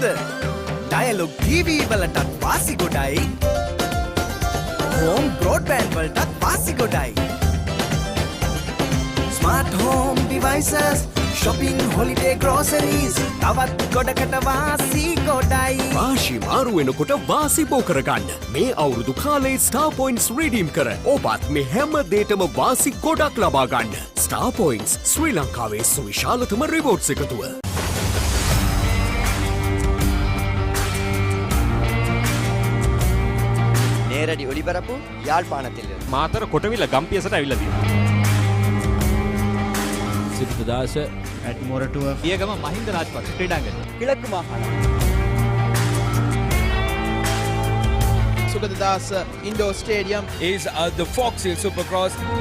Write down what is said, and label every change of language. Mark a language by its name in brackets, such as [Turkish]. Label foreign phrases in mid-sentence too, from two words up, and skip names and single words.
[Sinhala] ඩයලොග් ටීවී වලටත් වාසි ගොඩයි. [English] home broadband [Sinhala] වලටත් වාසි ගොඩයි. [English] smart home devices, shopping, holiday groceries, [Sinhala] තවත් ගොඩකට වාසි ගොඩයි. වාසි මාරු වෙනකොට වාසි බෝ කරගන්න. මේ අවුරුදු කාලේ ස්ටාර් පොයින්ට්ස් රීඩීම් කර ඔබත් මේ හැම දේටම වාසි ගොඩක් ලබා ගන්න. ස්ටාර් පොයින්ට්ස් ශ්‍රී ලංකාවේ සුවිශාලතම රිවෝඩ්ස් එකතුව. [Tamil] நேரடி ஒளிபரப்பு யாழ்ப்பாணத்தில் [Sinhala] මාතර කොටවිල ගම්පියසට ඇවිල්ලා තියෙනවා. සිද්ධදාස [English] at Moratua [Sinhala] පියගම මහින්ද රාජපක්ෂ ක්‍රීඩාංගණය. [Tamil] කිழக்கு மாகாணம் [English] Sugadadasa Indoor Stadium is the Fox Hill Supercross.